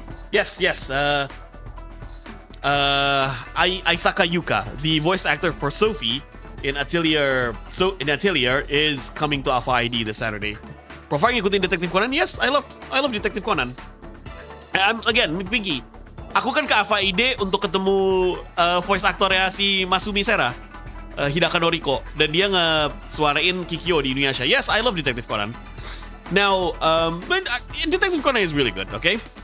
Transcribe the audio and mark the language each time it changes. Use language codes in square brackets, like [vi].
[en] Yes. Aisaka Yuka, the voice actor for Sophie in Atelier, is coming to AFA ID this Saturday. Profar [id] ngikutin [en] Detective Conan? Yes, I love Detective Conan. [id] Again, Pinky, aku kan ke AFA ID untuk ketemu voice actornya si Masumi Sera, Hidaka Noriko, dan dia nge-suarain Kikyo di Inuyasha. [en] Yes, I love Detective Conan. Now, Detective Conan is really good, okay?